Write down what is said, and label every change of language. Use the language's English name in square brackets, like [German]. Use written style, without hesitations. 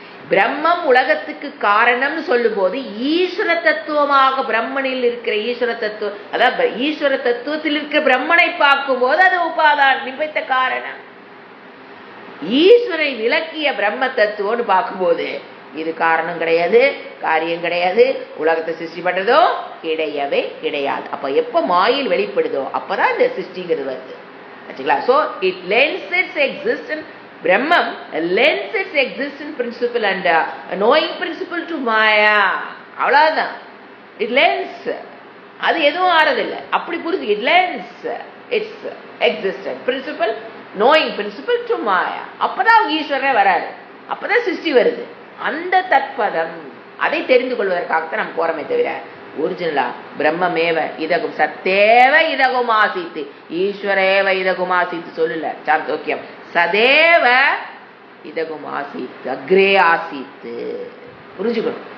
[Tamil] பிரம்மம் உலகத்துக்கு காரணம்னு சொல்லும் போது ஈஸ்வர தத்துவமாக பிரம்மனில் இருக்கிற ஈஸ்வர தத்துவம், அதாவது ஈஸ்வர தத்துவத்தில் இருக்கிற பிரம்மனை பார்க்கும் போது அது உபாதான நிமித்த காரணம். ஈஸ்வரை விளக்கிய பிரம்ம தத்துவம்னு பார்க்கும்போது இது காரணம் கிடையாது, காரியம் கிடையாது, உலகத்தை சிருஷ்டி பண்றதோ கிடையவே கிடையாது. அப்ப எப்ப மாயில் வெளிப்படுதோ அப்பதான் இந்த சிருஷ்டிங்கிறது வருது. [English] So it lends its existence, Brahman lends its existence principle and knowing principle to Maya. [Tamil] அவ்வளவுதான், [English] it lends. [Tamil] அது எதுவும் ஆறதில்லை, அப்படி புரிஞ்சு [English] it lends its existence principle, knowing principle to Maya. [Tamil] அப்பதான் ஈஸ்வரனே வராரு, அப்பதான் சிருஷ்டி வருது. அந்த தத்பதம் அதை தெரிந்து கொள்வதற்காகத்தான் நம்ம போறோமே தவிர ஒரிஜினலா பிரம்மமேவ இதகும் சத்தேவ இதகும் ஆசித்து ஈஸ்வரேவ இதகும் ஆசித்து சொல்லல சாந்தோக்கியம். சதேவ இதகும் ஆசித்து அக்ரே ஆசித்து புரிஞ்சுக்கணும்.